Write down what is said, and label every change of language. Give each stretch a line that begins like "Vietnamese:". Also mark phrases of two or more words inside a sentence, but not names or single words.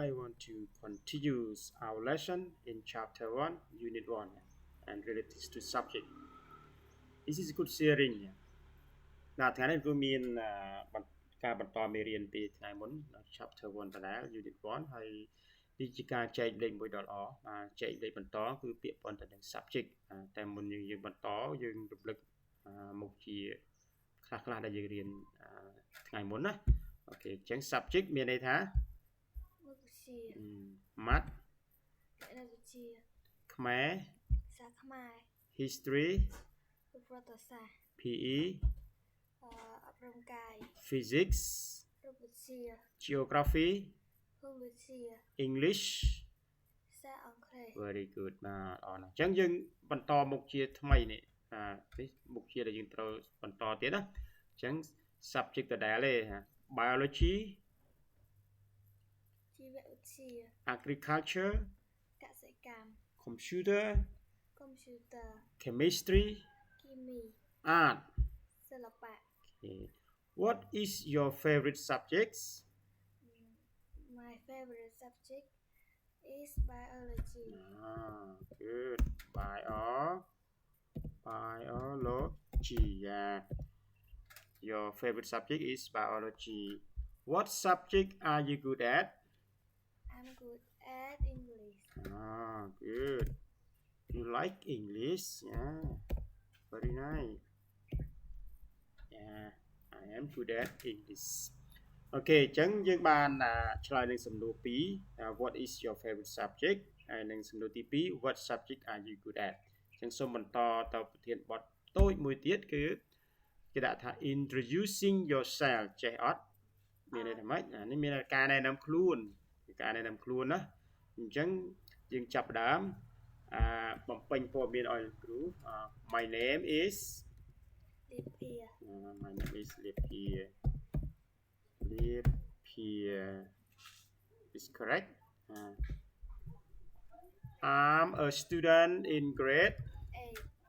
English: I want to continue our lesson in chapter 1, unit 1 and related to subject. This is good sharing
Khmer: ណាថ្ងៃនេះគឺមានការបន្តមេរៀនពីថ្ងៃមុន chapter 1 ដដែល unit 1 ហើយនេះជាការចែកលេខមួយដ៏ល្អចែកលេខបន្ត គឺពាក្យប៉ុនទៅនឹង subject តែមុនយើងបន្តយើងរំលឹកមុខជាខ្លះៗដែលយើងរៀនថ្ងៃមុនណាអូខេអញ្ចឹង subject មានន័យថាមុខវិជ្ជា math វិទ្យាខ្មែរសាស្ត្រខ្មែរ history ប្រវត្តិសាស្ត្រ PE អប់រំកាយ physics រូបវិទ្យា geography ភូមិវិទ្យា English ភាសាអង់គ្លេស
English: very good
Khmer: បាទអរណាស់អញ្ចឹងយើងបន្តមុខជាថ្មីនេះនេះមុខជាដែលយើងត្រូវបន្តទៀតណាអញ្ចឹង subject ដដែលទេ biology ជីវវិទ្យា agriculture កសិកម្ម
English: computer chemistry
Khmer: គីមី art សិល្បៈ okay.
English: What is your favorite subjects? My favorite subject is biology. Good. Biology. Yeah. Your favorite subject is biology. What subject are you good at? I'm good at English. Good. You like English? Yeah. Very nice. Yeah. I am good at English.
Khmer: Okay អញ្ចឹងយើងបានឆ្លើយនឹងសំណួរ2
English: What is your favorite subject
Khmer: ហើយនឹងសំណួរទី2
English: What subject are you good at
Khmer: អញ្ចឹងសូមបន្តទៅប្រធានបទតូចមួយទៀតគឺគេដាក់ថា
English: introducing yourself
Khmer: ចេះអត់មានន័យថាម៉េចនេះមានការណែនាំខ្លួនណាអញ្ចឹងយើងចាប់ផ្ដើមបំពេញព័ត៌មានឲ្យគ្រូ
English: My name is Lipia. My name is Lipia. Lipia is correct. I'm a student in grade 8.